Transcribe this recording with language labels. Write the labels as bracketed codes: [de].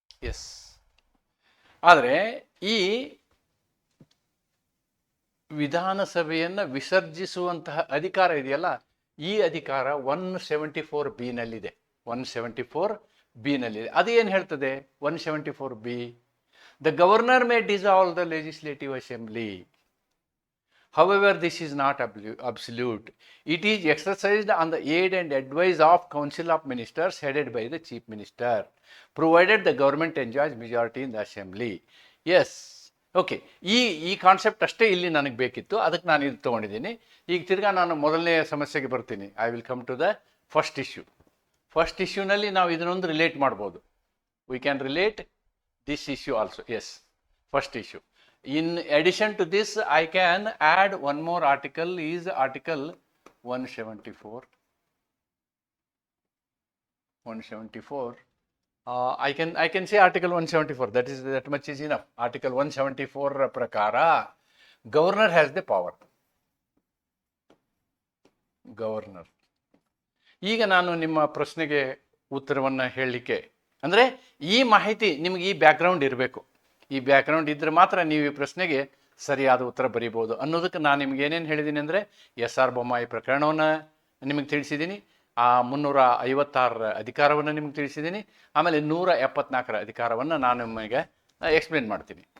[kn] S, ಆದರೆ ಈ ವಿಧಾನಸಭೆಯನ್ನು ವಿಸರ್ಜಿಸುವಂತಹ ಅಧಿಕಾರ ಇದೆಯಲ್ಲ, ಈ ಅಧಿಕಾರ 174B ನಲ್ಲಿದೆ. 174B ನಲ್ಲಿದೆ. ಅದು ಏನು ಹೇಳ್ತದೆ 174B? [en] The governor may dissolve the legislative assembly. However, this is not absolute. It is exercised on the aid and advice of Council of Ministers headed by the Chief Minister, provided the government enjoys majority in the Assembly. Yes, okay. [kn] ಈ concept ಅಷ್ಟೇ ಇಲ್ಲಿ ನನಗೆ ಬೇಕಿತ್ತು, ಅದಕ್ಕೆ ನಾನು ಇದು ತೊಗೊಂಡಿದ್ದೀನಿ. ಈಗ ತಿರ್ಗಾ ನಾನು ಮೊದಲನೇ ಸಮಸ್ಯೆಗೆ ಬರ್ತೀನಿ. [en] I will come to the first issue. [kn] First ಇಶ್ಯೂನಲ್ಲಿ ನಾವು ಇದನ್ನೊಂದು ರಿಲೇಟ್ ಮಾಡ್ಬೋದು. [en] We can relate this issue also. Yes, first issue. In addition to this, I can add one more article, is Article 174. 174. I can say Article 174. That much is enough. Article 174 prakara, Governor has the power. Governor. [kn] ಈಗ ನಾನು ನಿಮ್ಮ ಪ್ರಶ್ನೆಗೆ ಉತ್ತರವನ್ನು ಹೇಳಲಿಕ್ಕೆ, ಅಂದರೆ ಈ ಮಾಹಿತಿ ನಿಮಗೆ, ಈ ಬ್ಯಾಕ್ಗ್ರೌಂಡ್ ಇರಬೇಕು. ಈ ಬ್ಯಾಕ್ಗ್ರೌಂಡ್ ಇದ್ದರೆ ಮಾತ್ರ ನೀವು ಈ ಪ್ರಶ್ನೆಗೆ ಸರಿಯಾದ ಉತ್ತರ ಬರೀಬೋದು ಅನ್ನೋದಕ್ಕೆ ನಾನು ನಿಮ್ಗೆ ಏನೇನು ಹೇಳಿದ್ದೀನಿ ಅಂದರೆ, ಎಸ್.ಆರ್. ಬೊಮ್ಮಾಯಿ ಪ್ರಕರಣವನ್ನು ನಿಮಗೆ ತಿಳಿಸಿದ್ದೀನಿ, ಆ 356 ಅಧಿಕಾರವನ್ನು ನಿಮಗೆ ತಿಳಿಸಿದ್ದೀನಿ, ಆಮೇಲೆ 174 ಅಧಿಕಾರವನ್ನು ನಾನು ನಿಮಗೆ ಎಕ್ಸ್ಪ್ಲೇನ್ ಮಾಡ್ತೀನಿ.